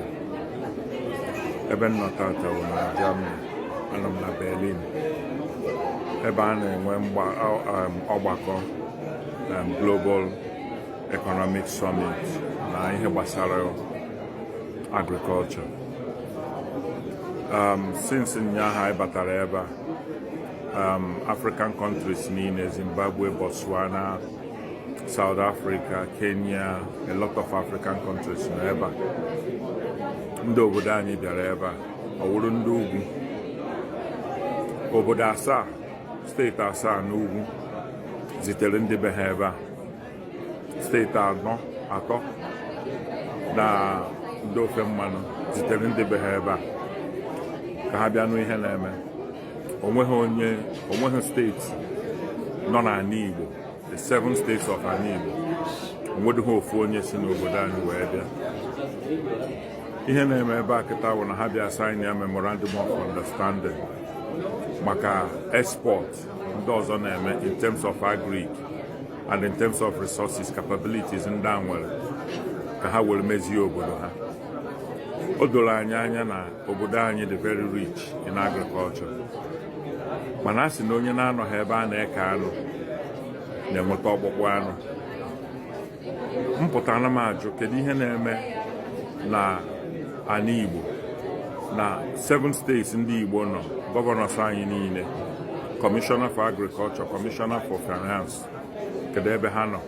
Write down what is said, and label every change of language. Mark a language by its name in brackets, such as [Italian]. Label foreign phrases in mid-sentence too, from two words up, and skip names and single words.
[Igbo] Ebe m nọ tata bụ na Germany, anọ m na Berlin, ebe a na-enwe ọgbakọ Global Economic Summit na ihe gbasara agriculture. Since ụnyaahụ anyị batara ebe a, [English] African countries [Igbo] niile, Zimbabwe, Botswana, South Africa, Kenya, [English] a lot of African countries [Igbo] nọ ebe a. Ndị obodo anyị bịara ebe a, ọ wụrụ ndị ugwu. Obodo asaa, steeti asaa n'ugwu zitere ndị be ha ebe a. Steeti atọ na ndị ofe mmanụ zitere ndị be ha ebe a ka ha bịa nụ ihe na-eme. Onweghị steeti nọ n'ala Igbo, [English] the 7 states of [Igbo] ala Igbo, onwedịghị ofu onye si n'obodo anyị wee bịa. Ihe na-eme ebe a kịta bụ na ha bịa sign ya [English] memorandum of understanding [Igbo] maka export ndị ọzọ na-eme [English] in terms of agric and in terms of resources capabilities [Igbo] ndị a nwere ka ha were mezie obodo ha. O doro anyị anya na obodo anyị dị [English] very rich in agriculture, [Igbo] mana a sị na onye na-anọghị ebe a na-eke anụ na-enweta ọkpụkpụ anụ. Mpụtara m ajụ kedu ihe na-eme na ala Igbo, na 7 states ndị Igbo nọ, gọvanọs anyị niile, [English] Commissioner for Agriculture, Commissioner for Finance, [Igbo] kedu ebe ha nọ?